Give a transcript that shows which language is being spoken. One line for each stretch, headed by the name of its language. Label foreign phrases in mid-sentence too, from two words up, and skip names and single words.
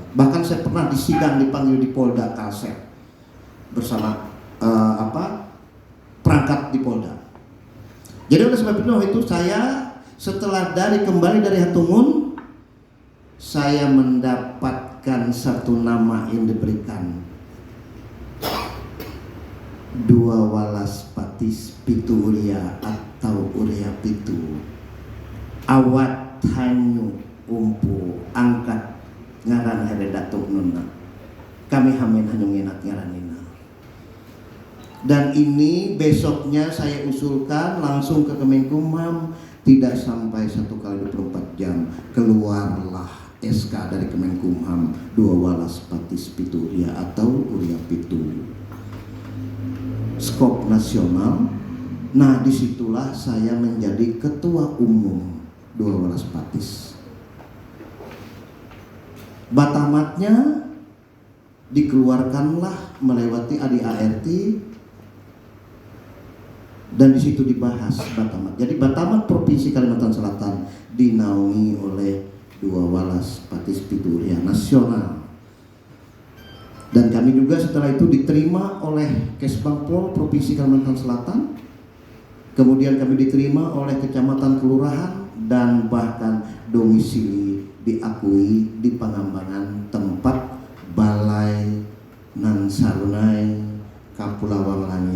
Indonesian: Bahkan saya pernah disidang, dipanggil di Polda Kalsel bersama perangkat di Polda. Jadi oleh sebab itu saya setelah kembali dari Hatumun, saya mendapatkan 1 nama yang diberikan, 2 walas patis pitu uria atau uria pitu.
Ma'anyan: Awat hanyu umpu angkat ngaran heredatuk nuna. Kami hamin hanyu nginat ngaran nina.
Indonesian: Dan ini besoknya saya usulkan langsung ke Kemenkumham, tidak sampai 1 kali 24 jam keluarlah SK dari Kemenkumham, 2 walas patis pitu uria atau uria pitu. Skop nasional. Nah, disitulah saya menjadi ketua umum 2 walas patis. Batamatnya dikeluarkanlah melewati ADART Dan di situ dibahas Batamat. Jadi Batamat Provinsi Kalimantan Selatan dinaungi oleh dua walas Patis Pitu Uria nasional. Dan kami juga setelah itu diterima oleh Kesbangpol Provinsi Kalimantan Selatan. Kemudian kami diterima oleh kecamatan, kelurahan, dan bahkan domisili diakui di Pangambangan, tempat Balai Nan Sarunai Kapulawang Langit.